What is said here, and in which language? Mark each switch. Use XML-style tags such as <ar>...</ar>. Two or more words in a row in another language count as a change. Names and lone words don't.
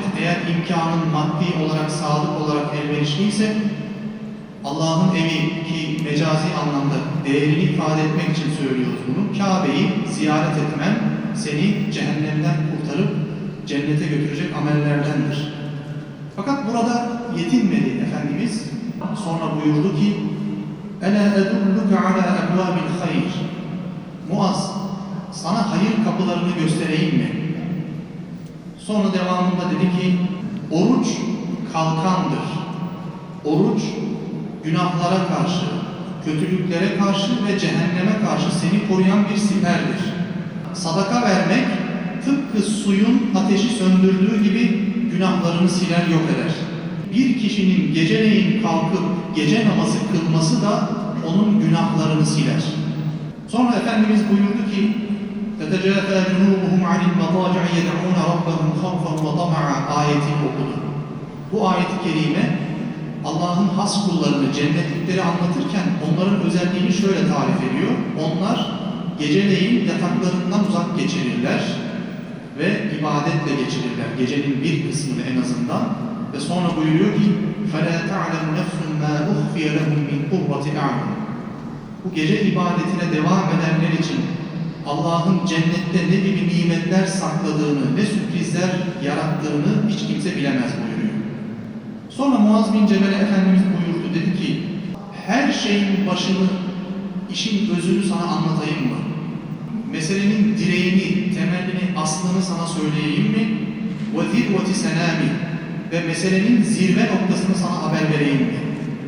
<tr>Eğer imkanın maddi olarak, sağlık olarak elverişliyse Allah'ın evi, ki mecazi anlamda değerini ifade etmek için söylüyoruz bunu, Kabe'yi ziyaret etmen seni cehennemden kurtarıp cennete götürecek amellerdendir. Fakat burada yetinmedi Efendimiz. Sonra buyurdu ki</tr> <ar>اَلَا اَدُلُّكَ عَلَى اَبْوَابِ الْخَيْرِ</ar> <tr>Muaz, sana hayır kapılarını göstereyim mi? Sonra devamında dedi ki, oruç kalkandır. Oruç, günahlara karşı, kötülüklere karşı ve cehenneme karşı seni koruyan bir siperdir. Sadaka vermek, tıpkı suyun ateşi söndürdüğü gibi günahlarını siler yok eder. Bir kişinin geceleyin kalkıp gece namazı kılması da onun günahlarını siler. Sonra Efendimiz buyurdu ki</tr> <ar>تَتَجَافَى جُنُوبُهُمْ عَنِ الْمَضَاجِعِ يَدْعُونَ رَبَّهُمْ خَوْفًا وَطَمَعًا</ar> <tr>ayetini okudu. Bu ayet-i kerime Allah'ın has kullarını, cennetlikleri anlatırken onların özelliğini şöyle tarif ediyor. Onlar geceleyin yataklarından uzak geçirirler ve ibadetle geçirirler. Gecenin bir kısmını en azından. Ve sonra buyuruyor ki</tr> <ar>فَلَا تَعْلَمُ نَفْسٌ مَا أُخْفِيَ لَهُمْ مِنْ قُرَّةِ أَعْيُنٍ</ar> <tr>Bu gece ibadetine devam edenler için Allah'ın cennette ne gibi nimetler sakladığını, ne sürprizler yarattığını hiç kimse bilemez buyuruyor. Sonra Muaz bin Cebel'e Efendimiz buyurdu, dedi ki her şeyin başını, işin özünü sana anlatayım mı? Meselenin direğini, temelini, aslını sana söyleyeyim mi?</tr> <ar>وَذِرْوَةِ سَنَامِ</ar> <tr>Ve meselenin zirve noktasını sana haber vereyim mi?</tr>